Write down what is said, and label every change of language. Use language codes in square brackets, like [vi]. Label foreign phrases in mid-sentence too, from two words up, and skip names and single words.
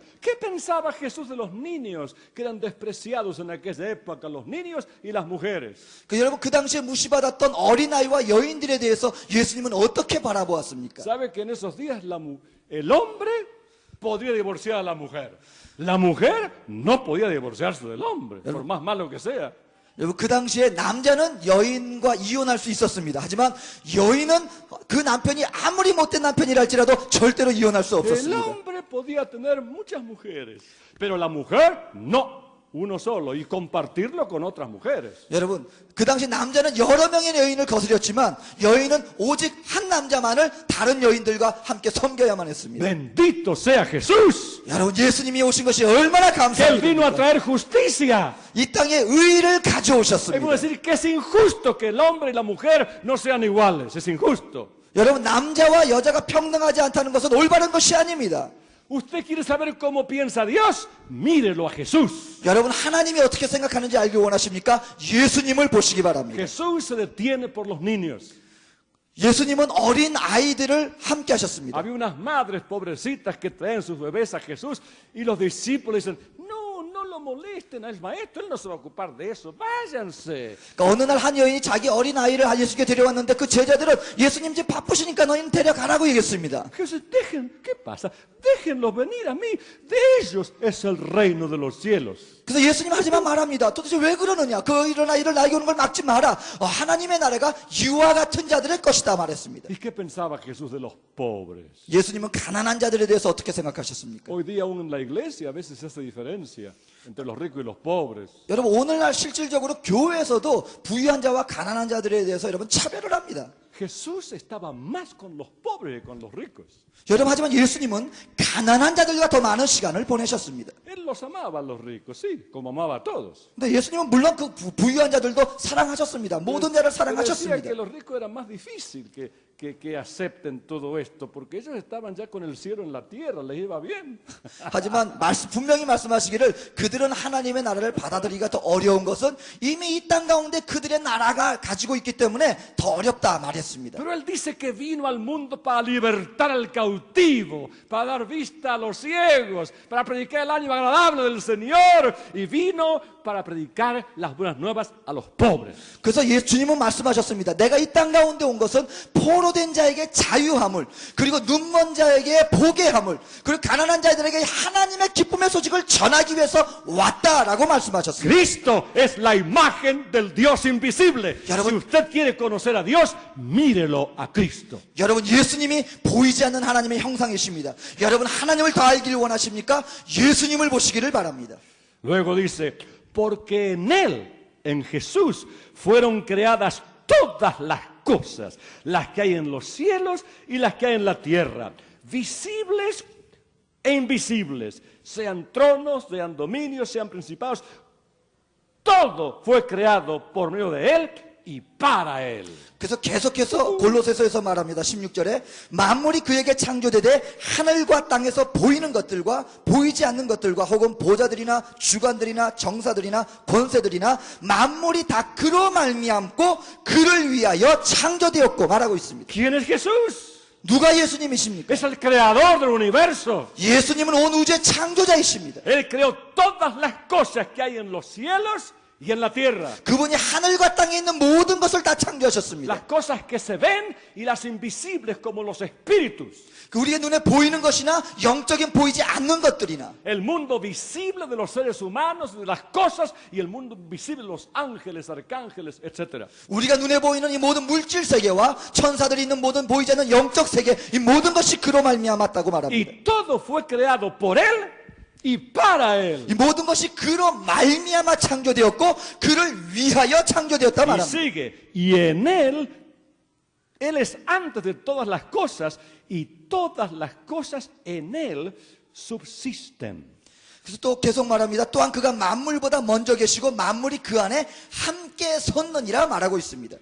[es] ¿Qué pensaba Jesús de los niños que eran despreciados en aquella época, los niños y las mujeres? [ko] 여러분 그 당시에 무시받았던 어린아이와 여인들에 대해서 예수님은 어떻게 바라보았습니까? [es] ¿Sabe que en esos días el hombre podía divorciar a la mujer? La mujer no podía divorciarse del hombre, por más malo que sea. [ko] 여러분 그 당시에 남자는 여인과 이혼할 수 있었습니다. 하지만 여인은 그 남편이 아무리 못된 남편이라 할지라도 절대로 이혼할 수 [es] El [ko] 없었습니다. [es] hombre podía tener muchas mujeres, pero la mujer no, uno solo, y compartirlo con otras mujeres. [ko] 여러분 그 당시 남자는 여러 명의 여인을 거스렸지만 여인은 오직 한 남자만을 다른 여인들과 함께 섬겨야만 했습니다. [es] Bendito sea Jesús. [ko] 여러분 예수님이 오신 것이 얼마나 [es] Él vino a [ko] 감사합니다. [es] traer justicia. [ko] 이 땅에 의를 [es] Es [ko] 가져오셨습니다. [es] decir, que es injusto que el hombre y la mujer no sean iguales. Es injusto. [ko] 여러분 남자와 여자가 평등하지 않다는 것은 올바른 것이 아닙니다. [es] ¿Usted quiere saber cómo piensa Dios? Mírelo a Jesús. [ko] 여러분 하나님이 어떻게 생각하는지 알기 원하십니까? 예수님을 보시기 바랍니다. [es] Jesús se detiene por los niños. [ko] 예수님은 어린 아이들을 함께 하셨습니다. [es] Había unas madres pobrecitas que traen sus bebés a Jesús y los discípulos dicen, no lo molesten al maestro, él no se va a ocupar de eso, váyanse. [ko] 그러니까 어느 날 한 여인이 자기 어린 아이를 예수께 데려왔는데 그 제자들은 예수님 이제 바쁘시니까 너희는 데려가라고 얘기했습니다. [es] Jesús, ¿qué pasa? Déjenlos venir a mí, de ellos es el reino de los cielos. [ko] 그래서 예수님 하지만 말합니다. 도대체 왜 그러느냐? 그 이런 아이를 나에게 오는 걸 막지 마라. 하나님의 나라가 유아 같은 자들의 것이다 말했습니다. [es] ¿Y qué pensaba Jesús de los pobres? [ko] 예수님은 가난한 자들에 대해서 어떻게 생각하셨습니까? [es] Hoy día aún en la iglesia a veces se hace diferencia entre los ricos y los pobres. [ko] 여러분 오늘날 실질적으로 교회에서도 부유한 자와 가난한 자들에 대해서 여러분 차별을 합니다. [es] Jesús estaba más con los pobres que con los ricos. [ko] 여러분 하지만 예수님은 가난한 자들과 더 많은 시간을 보내셨습니다. [es] Él los amaba a los ricos, sí, como amaba a todos. [ko] 근데 예수님은 물론 그 부유한 자들도 사랑하셨습니다. 모든 자를 [es] Pero decía [ko] 사랑하셨습니다. [es] que los ricos era más difícil que acepten todo esto, porque ellos estaban ya con el cielo en la tierra, les iba bien. [ko] 하지만 분명히 말씀하시기를 그들은 하나님의 나라를 받아들이기가 더 어려운 것은 이미 이 땅 가운데 그들의 나라가 가지고 있기 때문에 더 어렵다 말했습니다. [es] Pero él dice que vino al mundo para libertar al cautivo, para dar vista a los ciegos, para predicar el año agradable del Señor, y vino para predicar las buenas nuevas a los pobres. [ko] 그래서 주님은 말씀하셨습니다. 내가 이 땅 가운데 온 것은 포로된 자에게 자유함을, 그리고 눈먼 자에게 보게 함을, 그리고 가난한 자들에게 하나님의 기쁨의 소식을 전하기 위해서 왔다라고 말씀하셨습니다. [es] Cristo es la imagen del Dios invisible. [ko] 여러분, [es] Si usted quiere conocer a Dios, mírelo a Cristo. [ko] 여러분 예수님이 보이지 않는 하나님의 형상이십니다. 여러분 하나님을 더 알기를 원하십니까? 예수님을 보시기를 바랍니다. [es] Luego dice, porque en Él, en Jesús, fueron creadas todas las cosas, las que hay en los cielos y las que hay en la tierra, visibles e invisibles, sean tronos, sean dominios, sean principados, todo fue creado por medio de Él y para Él. [ko] 그래서 계속해서 골로새서에서 말합니다. 16절에 만물이 그에게 창조되되 하늘과 땅에서 보이는 것들과 보이지 않는 것들과 혹은 보좌들이나 주관들이나 정사들이나 권세들이나 만물이 다 그로 말미암고 그를 위하여 창조되었고 말하고 있습니다. [es] ¿Quién es Jesús? [ko] 누가 예수님이십니까? [es] Es el creador del universo. [ko] 예수님은 온 우주의 창조자이십니다. [es] Él creó todas las cosas que hay en los cielos y en la tierra. [ko] 그분이 하늘과 땅에 있는 모든 것을 다 창조하셨습니다. [es] Las cosas que se ven y las invisibles como los espíritus. [ko] 우리의 눈에 보이는 것이나 영적인 보이지 않는 것들이나 [es] El mundo visible de los seres humanos, de las cosas, y el mundo invisible de los ángeles, arcángeles, etc. [ko] 우리가 눈에 보이는 이 모든 물질 세계와 천사들이 있는 모든 보이지 않는 영적 세계 이 모든 것이 그로 말미암았다고 말합니다. [es] Y todo fue creado por Él y para Él. [ko] 이 모든 것이 그로 말미암아 창조되었고 그를 위하여 창조되었다 [es] Y [ko] 말합니다. [es] sigue, y en Él es antes de todas las cosas, y todas las cosas en Él subsisten. [ko] 그래서 또 계속 말합니다. 또한 그가 만물보다 먼저 계시고 만물이 그 안에 함께 섰느니라 말하고 있습니다.